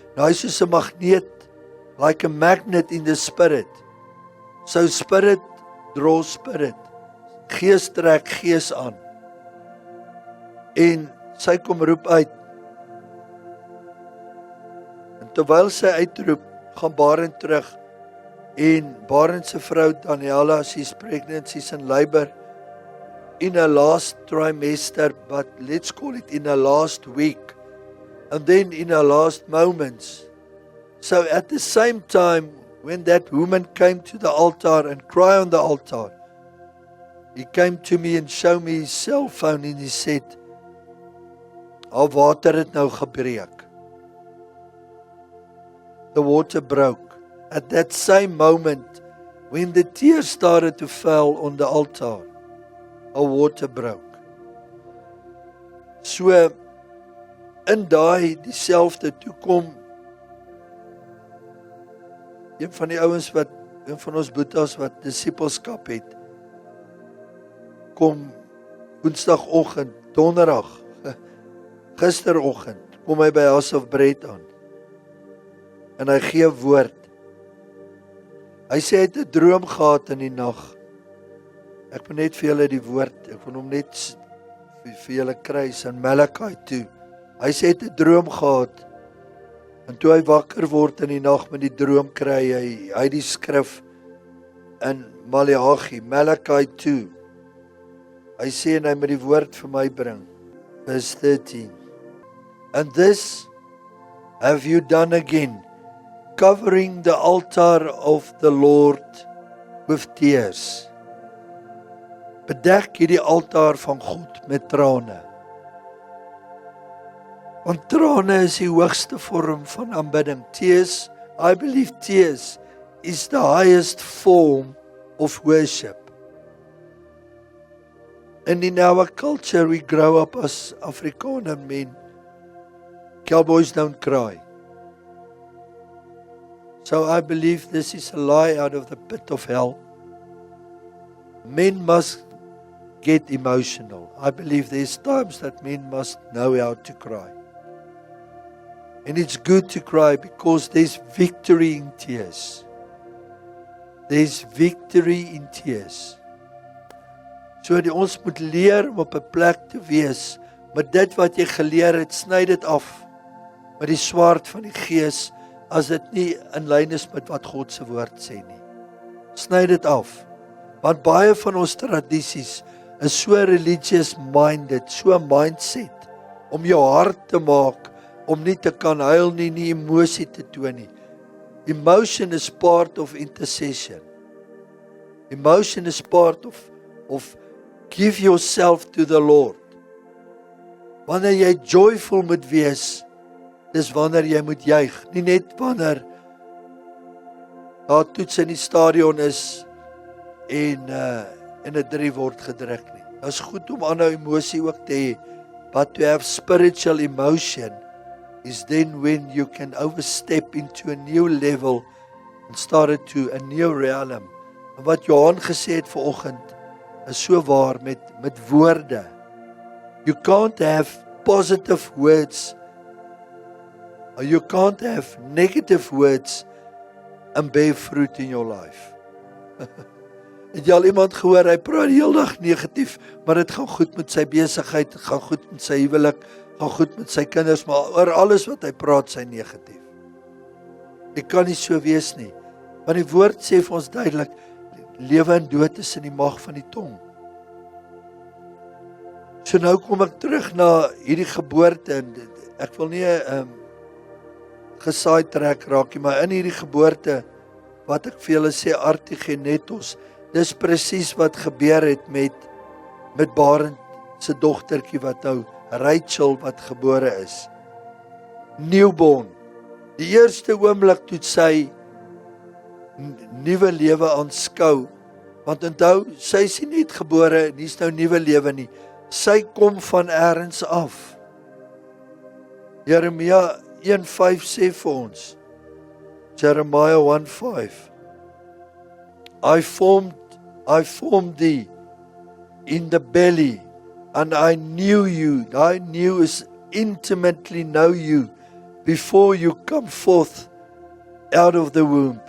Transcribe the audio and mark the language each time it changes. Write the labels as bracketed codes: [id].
[af] Nou hy soos 'n magneet, [en] like a magnet in the spirit. So spirit draw spirit. [af] Gees trek gees aan. En sy kom roep uit. En terwyl sy uitroep, gaan Barend terug. En Barend se vrou Daniela, [en] she's pregnant, she's in labor in her last trimester, but let's call it in her last week. And then in her last moments. So at the same time, when that woman came to the altar and cried on the altar, he came to me and showed me his cell phone and he said, [af] "Al water het nou gebreek." [en] The water broke. At that same moment, when the tears started to fall on the altar, our water broke. [af] So, in daai dieselfde toe kom een van die ouens een van ons boetas wat disipelskap het, kom Woensdagoggend, Donderdag, gisteroggend, kom hy by House of Bread aan. En hy gee woord. Hy sê hy het 'n droom gehad in die nag. Ek moet net vir julle die woord, ek wil hom net vir julle kry in Malachi 2. Hy sê hy het 'n droom gehad. En toe hy wakker word in die nag met die droom, kry hy die skrif in Maleagi, Malachi 2. Hy sê en hy moet die woord vir my bring. [en] Verse 13. And this have you done again, covering the altar of the Lord with tears. [af] Bedek hierdie altaar van God met trane. Want trane is die hoogste vorm van aanbidding. [en] Tears, I believe tears is the highest form of worship. And in our culture, we grow up as Afrikaner men. Cowboys don't cry. So I believe this is a lie out of the pit of hell. Men must get emotional. I believe there's times that men must know how to cry. And it's good to cry because there's victory in tears. There's victory in tears. [af] So ons moet leer om op 'n plek te wees, met dit wat jy geleer het, sny dit af, met die swaard van die Gees, as dit nie in lyn is met wat God se woord sê nie. Sny dit af, want baie van ons tradisies is so [en] religious minded, [af] so mindset, om jou hart te maak, om nie te kan huil nie, nie emosie te toon nie. [en] Emotion is part of intercession. Emotion is part of give yourself to the Lord. [af] Wanneer jy joyful moet wees, dis wanneer jy moet juig, nie net wanneer daar toets in die stadion is en 'n 3 word gedruk nie. Dit is goed om aanhou emosie ook te hê, [en] but to have spiritual emotion is then when you can overstep into a new level and start to a new realm. [af] En wat Johan gesê het vanoggend is so waar met woorde. [en] You can't have positive words, or you can't have negative words and bear fruit in your life. [af] Het jy al iemand gehoor, hy praat die hele dag negatief, maar dit gaan goed met sy besigheid, dit gaan goed met sy huwelik, gaan goed met sy kinders, maar oor alles wat hy praat, sy negatief. Dit kan nie so wees nie, want die woord sê vir ons duidelik, lewe en dood is in die mag van die tong. So nou kom ek terug na hierdie geboorte, en ek wil nie gesaai trek raak nie, maar in hierdie geboorte, wat ek vir julle sê, Artigenetos, dis presies wat gebeur het met Barend se dogtertjie wat nou, Rachel wat gebore is. Newborn. Die eerste oomblik toe sy nuwe lewe aanskou, want onthou, sy is nie net gebore, en hier's nou nuwe lewe nie, sy kom van elders af. Jeremia 1:5 sê vir ons, [en] Jeremiah 1:5, I formed thee in the belly, and I knew you. I knew is intimately know you before you come forth out of the womb.